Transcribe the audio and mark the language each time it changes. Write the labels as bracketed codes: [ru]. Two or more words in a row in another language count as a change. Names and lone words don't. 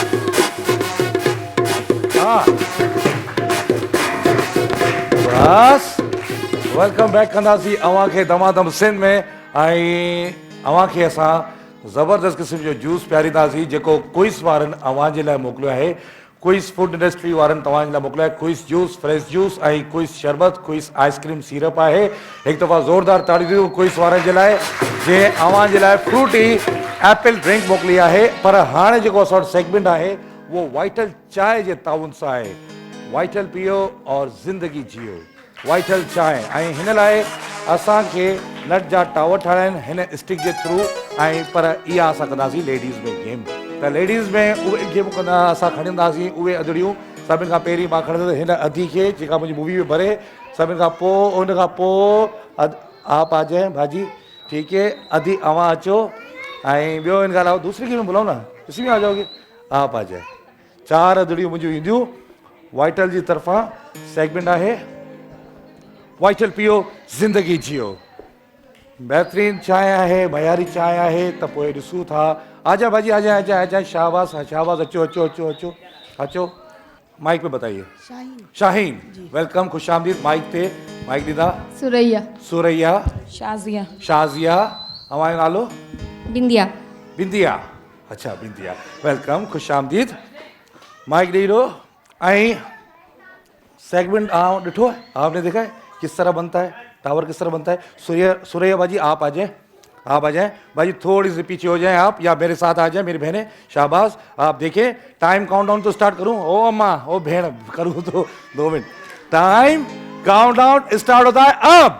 [sd] हाँ बस [en] welcome back [sd] कंदासीं अवां खे दमादम सिंध में। ऐं अवां खे असां ज़बरदस्त क़िस्म जो जूस पियारींदासीं जेको क्विज़ वारनि अवां जे लाइ मोकिलियो आहे। क्विज़ [en] food industry [sd] वारनि तव्हां जे लाइ मोकिलियो आहे क्विज़ जूस, [en] fresh juice [sd] ऐं क्विज़ शरबत, क्विज़ [en] ice cream syrup [sd] आहे। हिकु दफ़ा ज़ोरदार ताड़ी ॾियो क्विज़ वारनि जे लाइ जंहिं अवां जे लाइ [en] fruity apple drink [sd] मोकिली आहे। पर हाणे जेको असां वटि सेगमेंट आहे वो वाइटल चाय जे ताउन सां आहे। [ur] وائٹل پیو اور زندگی جیو، وائٹل چائے. [sd] ऐं हिन लाइ असांखे नट जा टावर ठाहिणा आहिनि हिन स्टिक जे थ्रू। ऐं पर इहा असां कंदासीं लेडीज़ में गेम। त लेडीज़ में उहे गेम कंदा, असां खणंदासीं उहे अदड़ियूं। सभिनि खां पहिरीं मां खणंदुसि हिन अधी खे जेका मुंहिंजी मूवी में भरे। सभिनि खां पोइ उन खां पोइ [ur] آپ آ جائے باجی، ٹھیک ہے, [sd] अधी अवां अचो। ऐं ॿियो हिन खां अलावा [ur] دوسری گیم میں بلاؤ نا، اسی میں آ جاؤ گے، آپ آ جائے. [sd] 4 अदड़ियूं मुंहिंजियूं ईंदियूं। वाइटल जी तरफ़ां सेगमेंट आहे [ur] وائٹل پیو زندگی جیو. [sd] बेहतरीन चाय आहे, मयारी चाय आहे। त पोइ ॾिसूं था। [ur] آجا باجی، آجا آجا آجا, [sd] शाहबाज शाहबाज, अचो अचो अचो अचो अचो। [ur] مائیک پہ بتائیے۔ شاہین ویلکم، خوش آمدید. [sd] माइक पे माइक ॾींदा। सुरैया। सुरैया। शाज़िया। शाज़िया। हमारो नालो बिंदिया। बिंदिया। [ur] اچھا بندیا، ویلکم، خوش آمدید. مائیک دے دو. [sd] ऐं सेगमेंट ॾिठो [ur] ہے آپ نے، دیکھا ہے کس طرح بنتا ہے، ٹاور کس طرح بنتا ہے. ثریا باجی آپ آ جائے، آپ آ جائے بھائی، تھوڑی سی پیچھے ہو جائے آپ، یا میرے ساتھ آ جائے میری بہنیں. شاباش، آپ دیکھیے [en] time countdown [ur] تو اسٹارٹ کروں. او اماں او بہن کروں تو 2 منٹ. [en] time countdown [ur] اسٹارٹ ہوتا ہے اب.